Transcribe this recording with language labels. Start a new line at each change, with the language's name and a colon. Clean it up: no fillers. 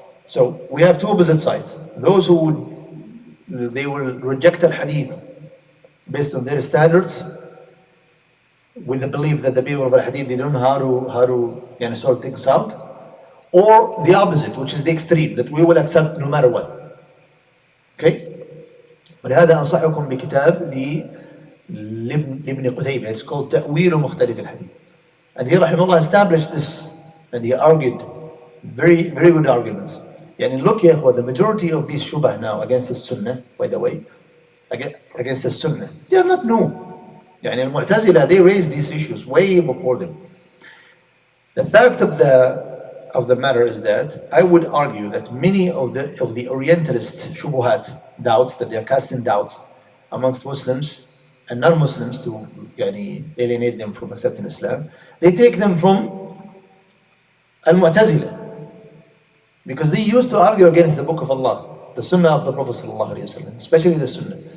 English: So we have two opposite sides. Those who they will reject al-hadith based on their standards, with the belief that the people of al-hadith, they don't know how to sort things out, or the opposite, which is the extreme, that we will accept no matter what. Okay?
Arabic: ولهذا أنصحكم بكتاب لابن قتيبة.
English: It's called
Arabic: تأويل مختلف الحديث.
English: And he rahimahullah established this, and he argued very, very good arguments. Look here, the majority of these shubah now against the sunnah, by the way, against the sunnah, they are not new. Al-Mu'tazila, they raised these issues way before them. The fact of the matter is that I would argue that many of the Orientalist shubuhat, doubts, that they are casting doubts amongst Muslims and non-Muslims to alienate them from accepting Islam, they take them from Al-Mu'tazila, because they used to argue against the Book of Allah, the Sunnah of the Prophet ﷺ, especially the Sunnah.